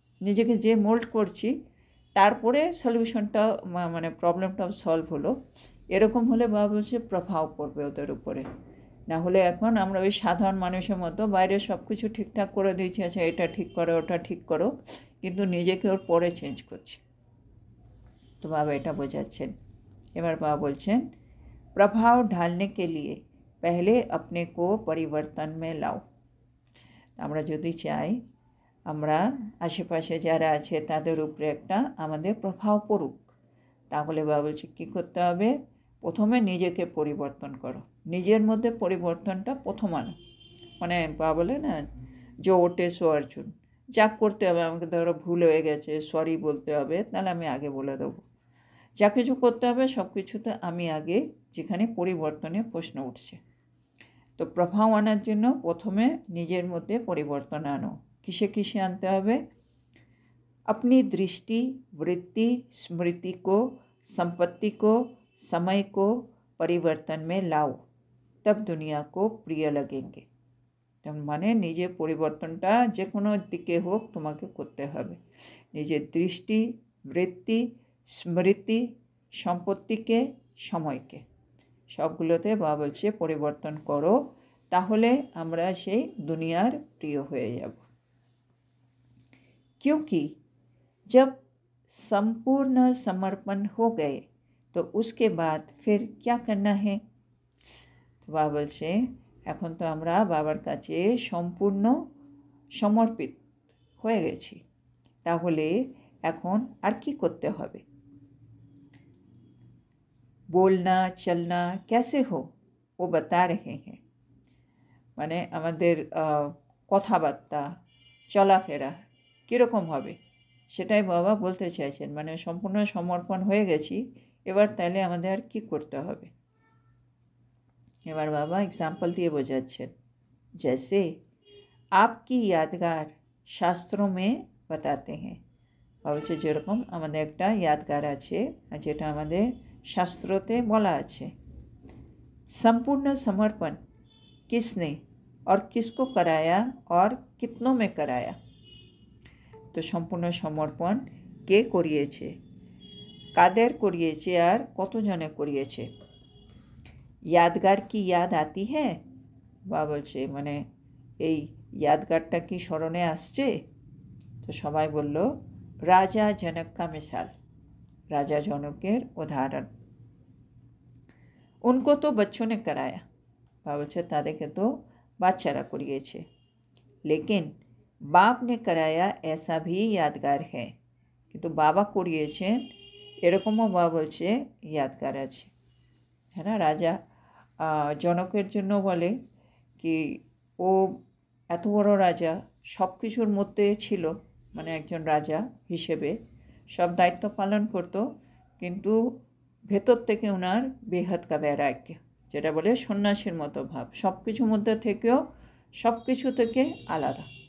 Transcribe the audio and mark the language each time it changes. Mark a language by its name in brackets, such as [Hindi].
[Bangla] নিজেকে যে মোল্ড করছি তারপরে সলিউশনটা প্রবলেমটাও সলভ হলো। এরকম হলে বাবা বলছে প্রভাব পড়বে ওদের উপরে। না হলে এখন আমরা ওই সাধারণ মানুষের মতো বাইরে সব কিছু ঠিকঠাক করে দিয়েছি, আচ্ছা এটা ঠিক করো ওটা ঠিক করো, কিন্তু নিজেকে ওর পরে চেঞ্জ করছি। তো বাবা এটা বোঝাচ্ছেন। [Hindi] এবার বাবা বলছেন प्रभाव ढालने के लिए पहले अपने को परिवर्तन में लाओ। [Bangla] আমরা যদি চাই আমরা আশেপাশে যারা আছে তাদের উপরে একটা আমাদের প্রভাব পড়ুক। তাহলে বাবা বলছে কী করতে হবে, প্রথমে নিজেকে পরিবর্তন করো, নিজের মধ্যে পরিবর্তনটা প্রথম আনো। মানে বাবা বলে না, যে ওঠে সো অর্জুন, যা করতে হবে, আমাকে ধরো ভুল হয়ে গেছে, সরি বলতে হবে, তাহলে আমি আগে বলে দেবো। যা কিছু করতে হবে সব কিছুতে আমি আগে, যেখানে পরিবর্তনের প্রশ্ন উঠছে। তো প্রভাব আনার জন্য প্রথমে নিজের মধ্যে পরিবর্তন আনো। কিসে কিসে আনতে হবে? [Hindi] अपनी दृष्टि, वृत्ति, स्मृति को, संपत्ति को, समय को परिवर्तन में लाओ, तब दुनिया को प्रिय लगेंगे। [Bangla] মানে নিজের পরিবর্তনটা যে কোনো দিকে হোক তোমাকে করতে হবে। নিজের দৃষ্টি, বৃত্তি, স্মৃতি, সম্পত্তিকে, সময়কে, সবগুলোতে বাবা বলছে পরিবর্তন করো, তাহলে আমরা সেই দুনিয়ার প্রিয় হয়ে যাব। [Hindi] क्योंकि जब संपूर्ण समर्पण हो गए तो उसके बाद फिर क्या करना है? [Bangla] তো বাবা বলছে এখন তো আমরা বাবার কাছে সম্পূর্ণ সমর্পিত হয়ে গেছি, তাহলে এখন আর কি করতে হবে? [Hindi] बोलना चलना कैसे हो वो बता रहे हैं। [Bangla] মানে আমাদের কথাবার্তা, চলাফেরা কীরকম হবে সেটাই বাবা বলতে চাইছেন। মানে সম্পূর্ণ সমর্পণ হয়ে গেছি, এবার তাহলে আমাদের আর কী করতে হবে। এবার বাবা एग्जाम्पल দিয়ে বোঝাচ্ছেন। [Hindi] जैसे आपकी यादगार शास्त्रों में बताते हैं। [Bangla] বাবা বলছে যেরকম আমাদের একটা यादगार আছে, যেটা আমাদের শাস্ত্রতে বলা আছে। [Hindi] संपूर्ण समर्पण किसने और किसको कराया और कितनों में कराया? [Bangla] তো সম্পূর্ণ সমর্পণ কে করিয়েছে, কাদের করিয়েছে আর কতজনে করিয়েছে? [Hindi] यादगार की याद आती है? [Bangla] বাবা বলছে মানে এই यादगारটা কি স্মরণে আসছে? তো সবাই বলল রাজা জনক [Hindi] का मिसाल, [Bangla] রাজা জনকের উদাহরণ। [Hindi] उनको तो बच्चों ने कराया, [Bangla] বাবা বলছে তাদেরকে তো বাচ্চারা করিয়েছে। [Hindi] लेकिन बाप ने कराया ऐसा भी यादगार है, [Bangla] কিন্তু বাবা করিয়েছেন এরকমও বাবা বলছে यादगार আছে। হ্যাঁ না, রাজা জনকের জন্য বলে কি ও এত বড় রাজা, সব কিছুর মধ্যে ছিল, মানে একজন রাজা হিসেবে সব দায়িত্ব পালন করত, কিন্তু ভেতর থেকে ওনার বেহাত কা বৈরাগ্য, যেটা বলে সন্ন্যাসীর মতো ভাব, সব কিছুর মধ্যে থেকেও সব কিছু থেকে আলাদা।